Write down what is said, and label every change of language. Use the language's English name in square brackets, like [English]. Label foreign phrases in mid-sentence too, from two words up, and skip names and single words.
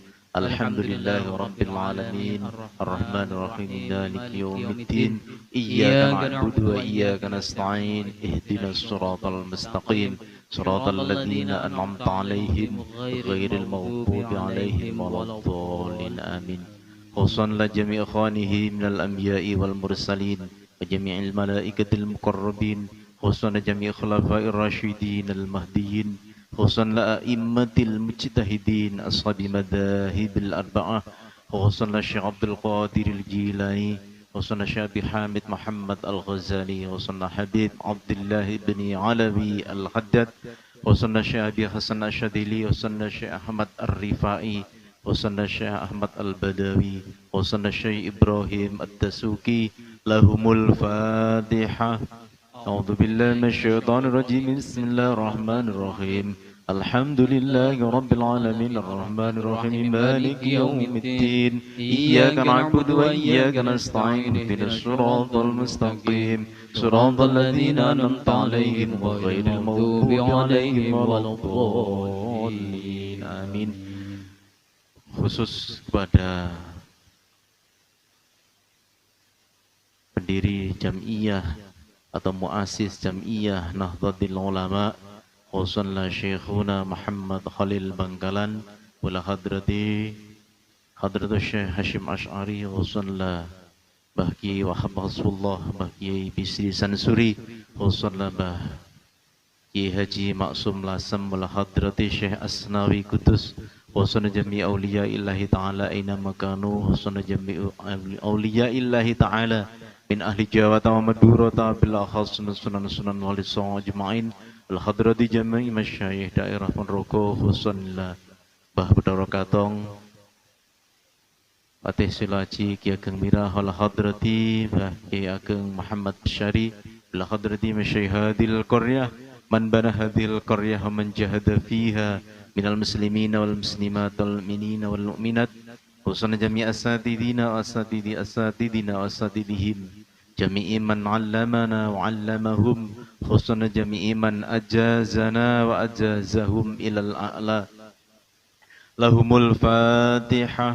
[Arabic] الحمد لله رب العالمين، الرحمن الرحيم، مالك يوم الدين، إياك نعبد وإياك نستعين، اهدنا الصراط المستقيم، صراط الذين أنعمت عليهم غير المغضوب عليهم ولا الضالين. آمين. خصوصا لجميع إخوانه من الأنبياء والمرسلين وجميع الملائكة المقربين، خصوصا لجميع خلفاء الراشدين المهديين، خصوصا لأئمة المجتهدين أصحاب المذاهب الأربعة، خصوصا للشيخ عبد القادر الجيلاني، خصوصا للشيخ حامد محمد الغزالي، خصوصا للحبيب عبد الله بن علوي الحداد، خصوصا للشيخ حسن الشاذلي، خصوصا للشيخ أحمد الرفاعي، خصوصا للشيخ أحمد البدوي، خصوصا للشيخ إبراهيم الدسوقي. لهم الفاتحة. أعوذ بالله من الشيطان الرجيم. بسم الله الرحمن الرحيم. الحمد لله رب العالمين، الرحمن الرحيم، مالك يوم الدين، إياك نعبد وإياك نستعين، اهدنا الصراط المستقيم، صراط الذين أنعمت عليهم غير المغضوب عليهم ولا الضالين. آمين. [Indonesian] Khusus kepada pendiri Jam'iyah atau muassis Jam'iyah Nahdlatul Ulama, [Arabic] خصوصا لشيخنا محمد خليل بنكالان، ولحضرة حضرة الشيخ هاشم أشعري، خصوصا لمباه كياي وهاب رسول الله، مباه كياي بشري شنسوري، خصوصا لمباه كياي حاج معصوم لاسم، ولحضرة الشيخ أسناوي قدس, خصوصا جميع أولياء الله تعالى أين كانوا، خصوصا جميع أولياء الله تعالى من أهل جاوة ومادورا بالأخص [Javanese] sunan wali songo [Arabic] أجمعين، الحضرة جميع مشايخ داءيره فونوروغو، خصوصا لمباه بدورو كاتونغ, باتيه سيلاجي كي أغينغ ميراه، الحضرة مباه كي أغينغ محمد شاري، الحضرة مشايخ هذه القرية, من بنى هذه القرية ومن جهد فيها من المسلمين والمسلمات والمؤمنين والمؤمنات خصوصا جميع أساتذتنا وأساتذتنا وأساتذتهم جميع من علمنا وعلمهم خصوصا جميع من أجازنا وأجازهم إلى الأعلى لهم الفاتحة.